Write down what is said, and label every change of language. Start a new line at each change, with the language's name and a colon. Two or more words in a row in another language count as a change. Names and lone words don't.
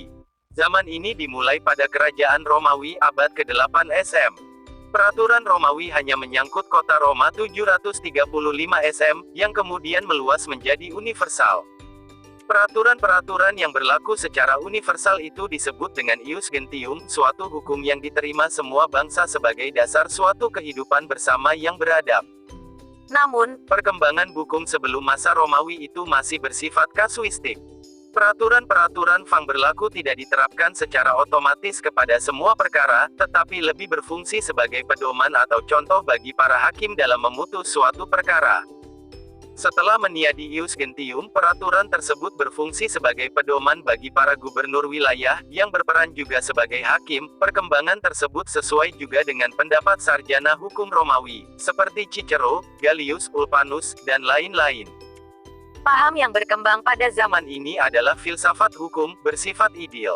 Indonesian: Zaman ini dimulai pada kerajaan Romawi abad ke-8 SM. Peraturan Romawi hanya menyangkut kota Roma 735 SM, yang kemudian meluas menjadi universal. Peraturan-peraturan yang berlaku secara universal itu disebut dengan
Latin: ius gentium,
Indonesian: suatu hukum yang diterima semua bangsa sebagai dasar suatu kehidupan bersama yang beradab. Namun, perkembangan hukum sebelum masa Romawi itu masih bersifat kasuistik. Peraturan-peraturan Fang berlaku tidak diterapkan secara otomatis kepada semua perkara, tetapi lebih berfungsi sebagai pedoman atau contoh bagi para hakim dalam memutus suatu perkara. Setelah meniadi
Latin: ius gentium,
Indonesian: peraturan tersebut berfungsi sebagai pedoman bagi para gubernur wilayah, yang berperan juga sebagai hakim. Perkembangan tersebut sesuai juga dengan pendapat sarjana hukum Romawi, seperti Cicero, Galius, Ulpanus, dan lain-lain. Paham yang berkembang pada zaman ini adalah filsafat hukum, bersifat ideal.